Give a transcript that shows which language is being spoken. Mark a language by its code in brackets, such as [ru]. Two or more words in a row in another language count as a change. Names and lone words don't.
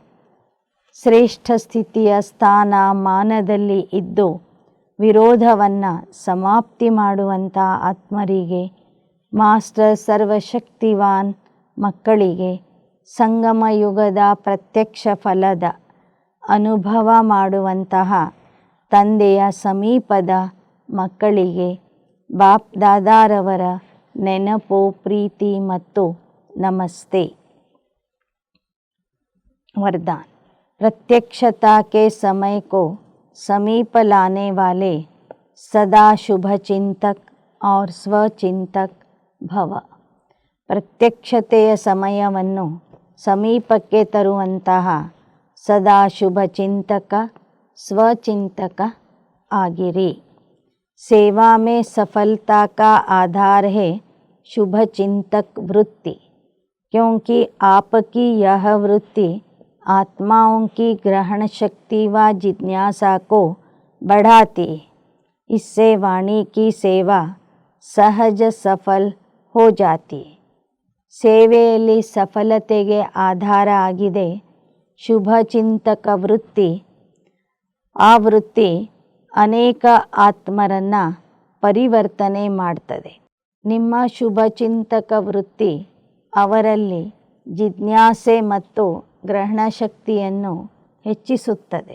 [kn] ಶ್ರೇಷ್ಠ ಸ್ಥಿತಿಯ ಸ್ಥಾನ ಮಾನದಲ್ಲಿ ಇದ್ದು ವಿರೋಧವನ್ನು ಸಮಾಪ್ತಿ ಮಾಡುವಂಥ ಆತ್ಮರಿಗೆ ಮಾಸ್ಟರ್ ಸರ್ವಶಕ್ತಿವಾನ್ ಮಕ್ಕಳಿಗೆ ಸಂಗಮ ಯುಗದ ಪ್ರತ್ಯಕ್ಷ ಫಲದ ಅನುಭವ ಮಾಡುವಂತಹ ತಂದೆಯ ಸಮೀಪದ ಮಕ್ಕಳಿಗೆ ಬಾಪ್ ದಾದಾರವರ ನೆನಪು ಪ್ರೀತಿ ಮತ್ತು ನಮಸ್ತೆ. [hi] वरदान. प्रत्यक्षता के समय को समीप लाने वाले सदा शुभ चिंतक और स्वचिंतक ಭವ. [kn] ಪ್ರತ್ಯಕ್ಷತೆಯ ಸಮಯವನ್ನು ಸಮೀಪಕ್ಕೆ ತರುವಂತಹ ಸದಾ ಶುಭ ಚಿಂತಕ ಸ್ವಚಿಂತಕ ಆಗಿರಿ. [hi] सेवा में सफलता का आधार है शुभ चिंतक वृत्ति, क्योंकि आपकी यह वृत्ति आत्माओं की ग्रहण शक्ति व जिज्ञासा को बढ़ाती है. इससे वाणी की सेवा सहज सफल हो जाती है. [kn] ಸೇವೆಯಲ್ಲಿ ಸಫಲತೆಗೆ ಆಧಾರ ಆಗಿದೆ ಶುಭ ಚಿಂತಕ ವೃತ್ತಿ. ಆ ವೃತ್ತಿ ಅನೇಕ ಆತ್ಮರನ್ನು ಪರಿವರ್ತನೆ ಮಾಡ್ತದೆ. ನಿಮ್ಮ ಶುಭ ಚಿಂತಕ ವೃತ್ತಿ ಅವರಲ್ಲಿ ಜಿಜ್ಞಾಸೆ ಮತ್ತು ಗ್ರಹಣ ಶಕ್ತಿಯನ್ನು ಹೆಚ್ಚಿಸುತ್ತದೆ.